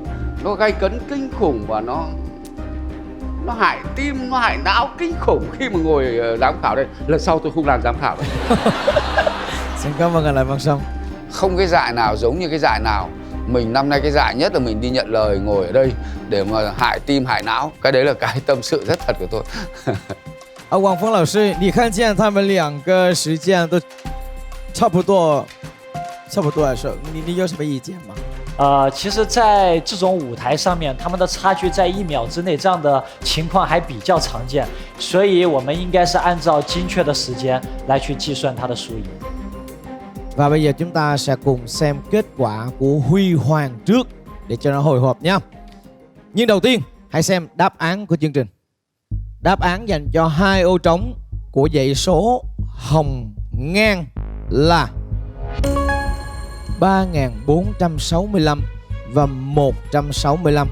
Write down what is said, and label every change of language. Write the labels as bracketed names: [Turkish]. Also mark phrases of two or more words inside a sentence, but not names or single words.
[Vietnamese] Nó gay cấn kinh khủng và nó hại tim, nó hại não kinh khủng khi mà ngồi giám khảo đây. Lần sau tôi không làm giám khảo đây. Xin cảm ơn anh Lại Văn Song. Không cái giải nào giống như cái giải nào. Mình năm nay cái giải nhất là mình đi nhận lời ngồi ở đây để mà hại tim hại não. Cái đấy là cái tâm sự rất thật của tôi. [Chinese] 王峰老师，你看见他们2个时间都差不多的时候，你有什么意见吗？其实，在这种舞台上面，他们的差距在1秒之内，这样的情况还比較常見，所以我們應該是按照精確的時間來去計算它的輸贏。 [Vietnamese] Và bây giờ chúng ta sẽ cùng xem kết quả của Huy Hoàng trước để cho nó hồi hộp nha. Nhưng đầu tiên, hãy xem đáp án của chương trình. Đáp án dành cho 2 ô trống của dãy số hồng ngang là 3465 và 165.